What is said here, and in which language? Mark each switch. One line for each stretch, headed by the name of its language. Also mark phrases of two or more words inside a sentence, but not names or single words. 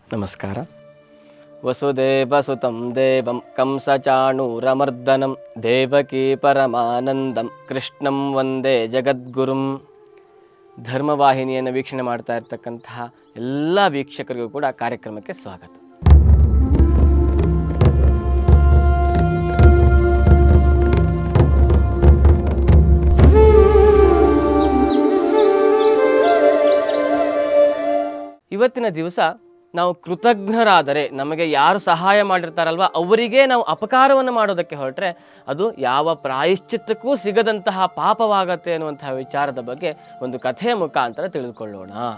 Kannada: ನಮಸ್ಕಾರ.
Sanskrit: ವಸುದೇವಸುತಂ ದೇವಂ ಕಂಸಚಾಣೂರಮರ್ದನಂ ದೇವಕೀ ಪರಮಾನಂದಂ ಕೃಷ್ಣಂ ವಂದೇ ಜಗದ್ಗುರುಂ.
Kannada: ಧರ್ಮವಾಹಿನಿಯನ್ನು ವೀಕ್ಷಣೆ ಮಾಡ್ತಾ ಇರ್ತಕ್ಕಂತಹ ಎಲ್ಲ ವೀಕ್ಷಕರಿಗೂ ಕೂಡ ಕಾರ್ಯಕ್ರಮಕ್ಕೆ ಸ್ವಾಗತ. ಇವತ್ತಿನ ದಿವಸ ನಾವು ಕೃತಜ್ಞರಾದರೆ, ನಮಗೆ ಯಾರು ಸಹಾಯ ಮಾಡಿರ್ತಾರಲ್ವ ಅವರಿಗೆ ನಾವು ಅಪಕಾರವನ್ನು ಮಾಡೋದಕ್ಕೆ ಹೊರಟ್ರೆ ಅದು ಯಾವ ಪ್ರಾಯಶ್ಚಿತ್ತಕ್ಕೂ ಸಿಗದಂತಹ ಪಾಪವಾಗತ್ತೆ ಅನ್ನುವಂತಹ ವಿಚಾರದ ಬಗ್ಗೆ ಒಂದು ಕಥೆಯ ಮುಖಾಂತರ ತಿಳಿದುಕೊಳ್ಳೋಣ.